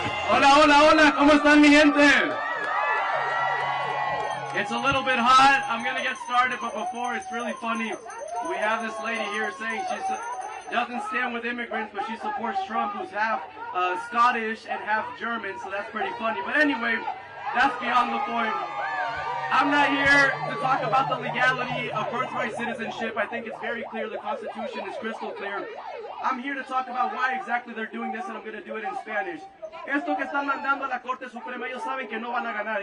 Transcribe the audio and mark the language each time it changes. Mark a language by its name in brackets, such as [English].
[Spanish] Hola, hola, hola, ¿cómo están mi gente? [English] It's a little bit hot. I'm going to get started, but before, it's really funny. We have this lady here saying she doesn't stand with immigrants, but she supports Trump, who's half Scottish and half German, so that's pretty funny. But anyway, that's beyond the point. I'm not here to talk about the legality of birthright citizenship. I think it's very clear. The Constitution is crystal clear. I'm here to talk about why exactly they're doing this, and I'm going to do it in Spanish. [Spanish] Esto que están mandando a la Corte Suprema, ellos saben que no van a ganar.